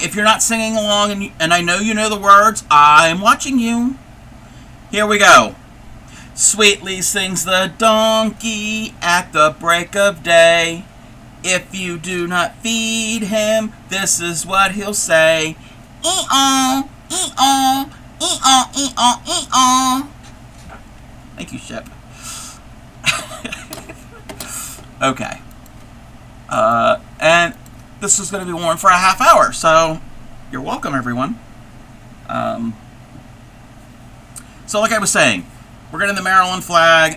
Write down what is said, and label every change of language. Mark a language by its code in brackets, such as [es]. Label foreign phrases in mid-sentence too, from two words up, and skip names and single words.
[en] If you're not singing along, and I know you know the words, I'm watching you. Here we go. Sweetly sings the donkey at the break of day. If you do not feed him, this is what he'll say. E-oh, e-oh, e-oh, e-oh, e-oh. Thank you, Shep. Okay. And this is going to be worn for a half hour, so you're welcome, everyone. So like I was saying, we're going to the Maryland flag.